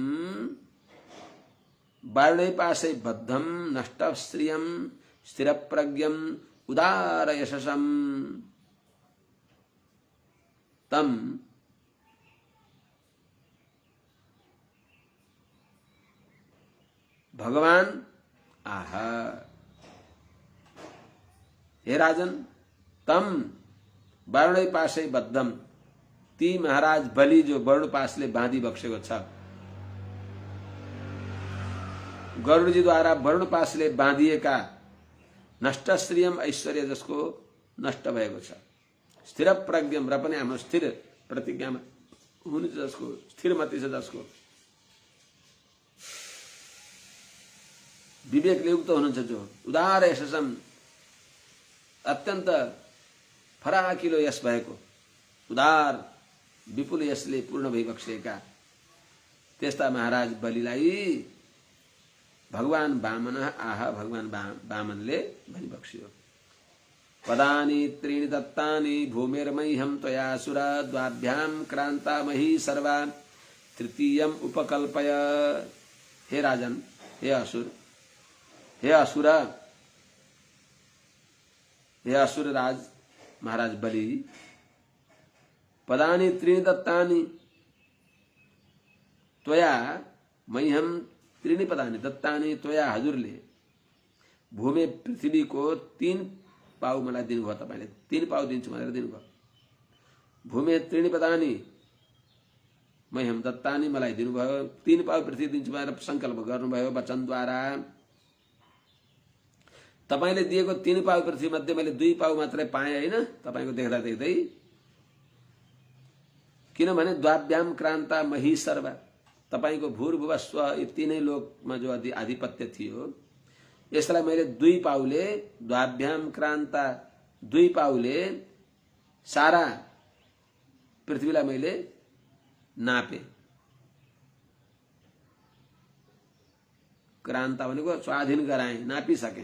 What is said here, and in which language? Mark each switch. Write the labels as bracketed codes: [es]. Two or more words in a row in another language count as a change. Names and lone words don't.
[sa] वारुणै पाशै बद्धम नष्टश्रियम स्थिर प्रज्ञम उदार यशसम तम भगवान आह। हे राजन, तम वारुणै पाशै बद्धम, [ne] ती महाराज बलि जो वरुण पासले बाँधी बक्सेको छ, गरुडजी द्वारा वरुण पासले बाँधिएका नष्टश्रियम ऐश्वर्य जसको नष्ट भएको छ, [sa] स्थिर प्रज्ञम [ne] र पनि हाम्रो स्थिर प्रतिज्ञामा हुने जसको, स्थिरमति छ जसको, विवेकले युक्त हुनुहुन्छ जो [sa] उदार यशसम [ne] अत्यन्त फराकिलो यश भएको उदार विपुल यशले पूर्ण भइबक्सेका त्यस्ता महाराज बलिलाई भगवान वामन आह भगवान वामनले भनिबक्स्यो। [sa] पदानि त्रीणि दत्तानि भूमिर्मह्यं त्वयासुर द्वाभ्यां क्रान्ता मही सर्वा तृतीयम् उपकल्पय। हे राजन, हे असुर, हे असुर, हे असुर राज महाराज बलि, पदानि त्रीणि दत्तानि त्वया मह्यम त्रीणि पदानि दत्तानि त्वया [ne] हजुरले भूमि पृथ्वी को 3 पाउ मलाई दिनुभयो। तपाईले 3 पाउ दिन्छु भनेर दिनुभयो। [sa] भूमि त्रीणि पदानि मह्यम दत्तानि [ne] मलाई दिनुभयो। 3 पाउ पृथ्वी दिन्छु भनेर संकल्प गर्नुभयो वचनद्वारा। तपाईले दिएको 3 पाउ पृथ्वी मध्ये मैले 2 पाउ मात्रै पाएँ हैन तपाईको देख्दा देख्दै। [sa] किनभने द्वाभ्याम क्रान्ता मही सर्व, [ne] तपाईको भूर्भुव स्व यी तीनै लोकमा जो आधिपत्य थियो यसलाई मैले 2 पाउले [sa] द्वाभ्याम क्रान्ता [ne] 2 पाउले सारा पृथ्वीलाई मैले नापे। क्रान्ता भनेको स्वाधीन गराए, नापिसके।